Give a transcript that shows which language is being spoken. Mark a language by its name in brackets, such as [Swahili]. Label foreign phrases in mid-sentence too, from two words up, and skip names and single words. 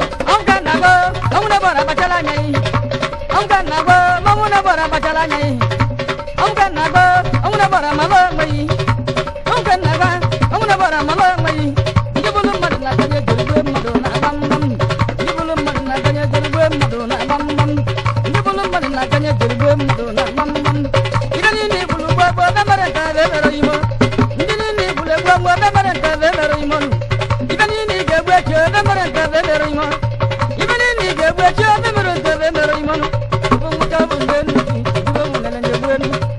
[Bambara] Anw ka nakɔ, anw na bɔra bacala ɲɛ ye. Anw ka nakɔ, anw na bɔra bacala ɲɛ ye. Anw ka nakɔ, anw na bɔra malo ma ye. Anw ka nakɔ, anw na bɔra malo ma ye. N'i bolo ma don na, ka ɲɛ joli bɛ malo na, bam, bam. N'i bolo ma don na, ka ɲɛ joli bɛ malo na, bam, bam. N'i bolo ma don na, ka ɲɛ joli bɛ malo [Igbo] Ibe niile i gburu gboo gboo, ebe mere nke a, ebe mere imo. Ndị niile i gburu gboo gboo, ebe mere nke a, ebe mere imo. Ibe niile i ga-egbu echi, ebe mere nke a, ebe mere imo. Ibe niile i ga-egbu echi, ebe mere nke a, ebe mere imo. Ibe nwoke bụ ndị enu, ibe ụmụ nene na-egbu enu.